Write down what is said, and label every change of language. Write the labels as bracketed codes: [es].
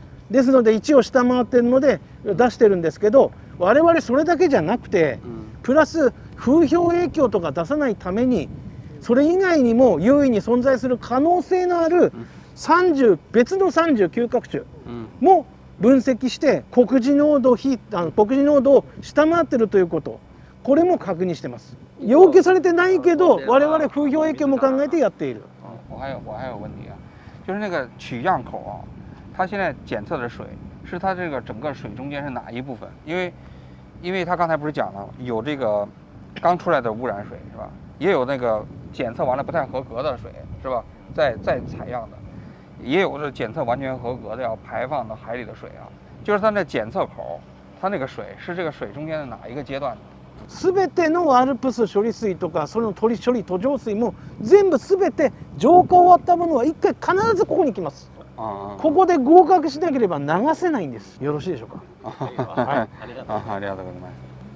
[ja] ですので1を下回っているので出してるんですけど、我々それだけじゃなくてプラス風評影響とか出さないためにそれ以外にも優位に存在する可能性のある別の39カ種も分析して国事濃度を下回っているということ、これも確認してます。要求されてないけど我々風評影響も考えてやっている。 [zh] 我还有问题啊，就是那个取样口啊，它现在检测的水是它这个整个水中间是哪一部分？因为他刚才不是讲了有这个刚出来的污染水是吧？也有那个检测完了不太合格的水，是吧？再采样的，也有是检测完全合格的要排放到海里的水啊。就是它那检测口，它那个水是这个水中间的哪一个阶段？ [ja] 全てのアルプス処理水とかその処理途上水も全部全て浄化終わったものは一回必ずここに来ます。ここで合格しなければ流せないんです。よろしいでしょうか。はい。ありがとうございます。